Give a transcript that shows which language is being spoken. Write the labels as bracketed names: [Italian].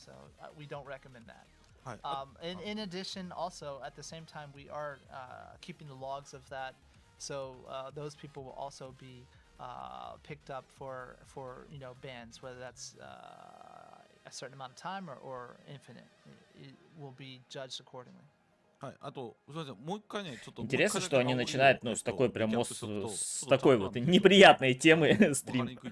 [English] So we don't recommend that. In addition, also at the same time, we are keeping the logs of that, so those people will also be picked up for bans, whether that's a certain amount of time or infinite. It will be judged accordingly. [Japanese] はい、あと、すみません、もう一回ね、ちょっと。 [Russian] Интересно, что они начинают, с такой прям с такой вот неприятной темы стрим.